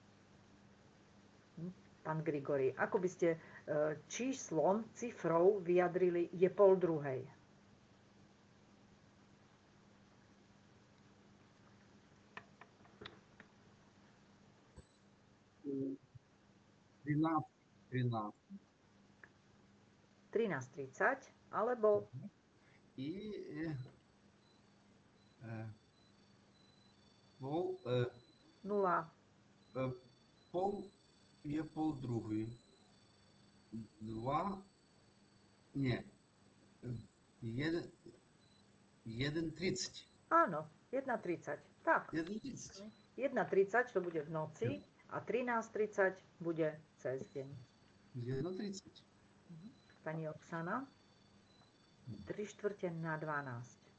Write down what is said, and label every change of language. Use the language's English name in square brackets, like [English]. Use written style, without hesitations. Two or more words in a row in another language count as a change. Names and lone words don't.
[Slovak] Pán Grigori, ako by ste číslom, cifrou vyjadrili je 1:30? М, 13, 13. 13:30 alebo [Russian] И пол, 0. [Ukrainian] пол є полдругої. 2, ні, 1:30. [Slovak] Áno, 1:30. Tak, 1:30. 1:30 to bude v noci a 13:30 bude cez deň. 1:30. Pani Oksana, 3/4 na 12.